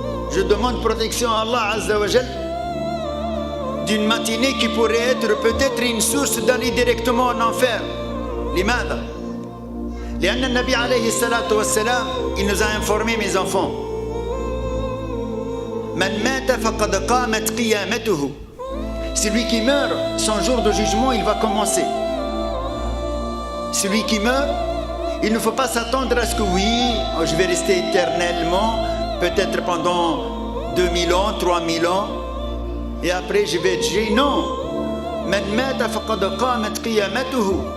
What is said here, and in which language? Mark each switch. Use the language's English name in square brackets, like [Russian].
[French] Je demande protection à Allah Azza wa Jal d'une matinée qui pourrait être peut-être une source d'aller directement en enfer. [Arabic] لماذا؟ لأن النبي عليه الصلاة والسلام [French] il nous a informé mes enfants [Arabic] من مات فقد قامت قيامته. [French] Celui qui meurt, son jour de jugement il va commencer. Celui qui meurt, il ne faut pas s'attendre à ce que oui, je vais rester éternellement, peut-être pendant 2000 ans, 3000 ans, et après je vais être jugé. [Arabic] Non. من مات فقد قامت قيامته.